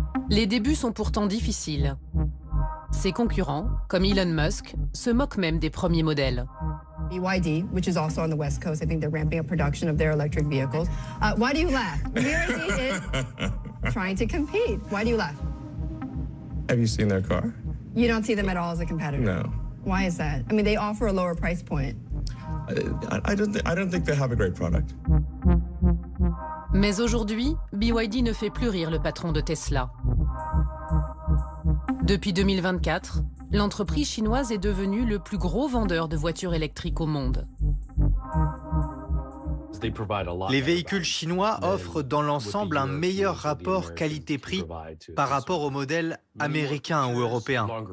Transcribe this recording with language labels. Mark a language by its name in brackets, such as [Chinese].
[French] Les débuts sont pourtant difficiles. Ses concurrents, comme Elon Musk, se moquent même des premiers modèles. [English] BYD, which is also on the West Coast, I think they're ramping up production of their electric vehicles. Why do you laugh? BYD is trying to compete. Why do you laugh? Have you seen their car? You don't see them at all as a competitor? No. Why is that? I mean, they offer a lower price point. I don't think they have a great product. [French] Mais aujourd'hui, BYD ne fait plus rire le patron de Tesla. Depuis 2024, l'entreprise chinoise est devenue le plus gros vendeur de voitures électriques au monde. Les véhicules chinois offrent dans l'ensemble un meilleur rapport qualité-prix par rapport aux modèles américains ou européens.